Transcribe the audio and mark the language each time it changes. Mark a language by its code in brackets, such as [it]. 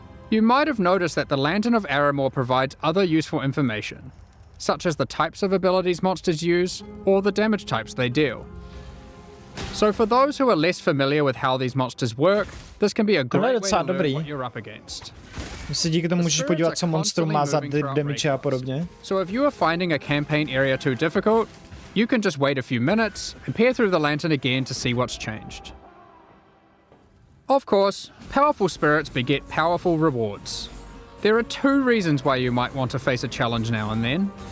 [en] You might have noticed that the Lantern of Aramor provides other useful information, such as the types of abilities monsters use, or the damage types they deal. So for those who are less familiar with how these monsters work, this can be a great way to learn what you're up against. [cs] Se díky tomu můžeš podívat, co monstrum má za damage a podobně. [en] So if you are finding a campaign area too difficult, you can just wait a few minutes and peer through the lantern again to see what's changed. Of course, powerful spirits beget powerful rewards. There are two reasons why you might want to face a challenge now and then.